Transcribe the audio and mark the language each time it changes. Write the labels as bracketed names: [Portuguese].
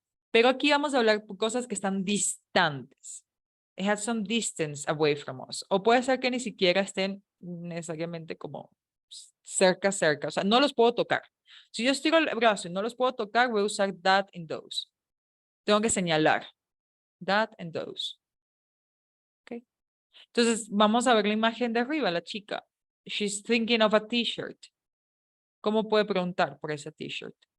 [Spanish] Pero aquí vamos a hablar por cosas que están distantes. [English] It has some distance away from us. [Spanish] O puede ser que ni siquiera estén necesariamente como cerca. O sea, no los puedo tocar. Si yo estiro el brazo y no los puedo tocar, voy a usar that and those. Tengo que señalar. That and those. ¿Ok? Entonces, vamos a ver la imagen de arriba, la chica. [English] She's thinking of a t-shirt. [Spanish] ¿Cómo puede preguntar por esa t-shirt?